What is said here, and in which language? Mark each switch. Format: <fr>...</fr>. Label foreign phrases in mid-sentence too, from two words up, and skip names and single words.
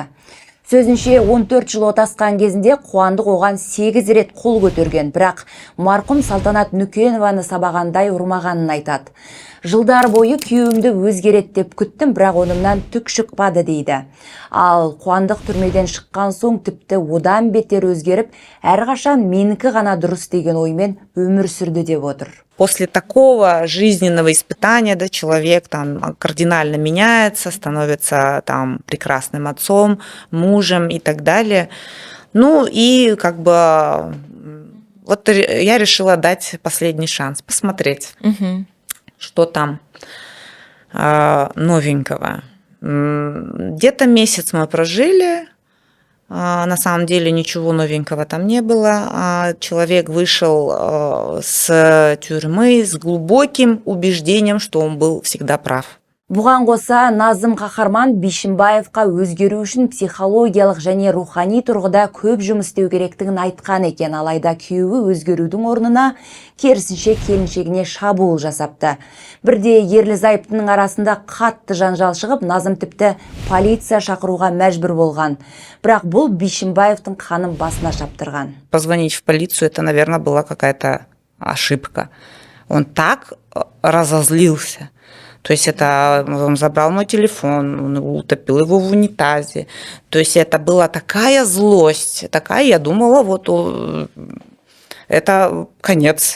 <kk>Сөзінше 14 жыл отасқан кезінде Қуандық оған 8 рет қол көтерген, бірақ марқұм Салтанат Нүкенованы сабағандай ұрмағанын айтады. Жылдар бойы күйеуімді өзгерет деп күттім, бірақ онымнан түк шықпады дейді. Ал Қуандық түрмеден шыққан соң тіпті одан бетер өзгеріп, әрқашан менікі ғана дұрыс деген оймен өмір сүрді деп отыр.</kk> <ru>После такого жизненного испытания, да, человек там кардинально меняется, становится там прекрасным отцом, мужем и так далее. Ну и как бы вот я решила дать последний шанс, посмотреть, что там новенького. Где-то месяц мы прожили. На самом деле ничего новенького там не было. Человек вышел с тюрьмы с глубоким убеждением, что он был всегда прав.</ru> <kk>Бұған қоса Назым Қаһарман Бишімбаевқа өзгеру үшін психологиялық және рухани тұрғыда көп жұмыс істеу керектігін айтқан екен. Алайда күйеуі өзгерудің орнына керісінше келіншегіне шабуыл жасапты. Бірде ерлі-зайыптының арасында қатты жанжал шығып, Назым тіпті полиция шақыруға мәжбүр болған. Бірақ бұл Бишімбаевтың қанын басына шаптырған.</kk> <ru>Позвонить в полицию, это, наверное, была какая-то ошибка. Он так разозлился. То есть это он забрал мой телефон, он утопил его в унитазе. То есть это была такая злость, такая, я думала, вот это конец.</ru>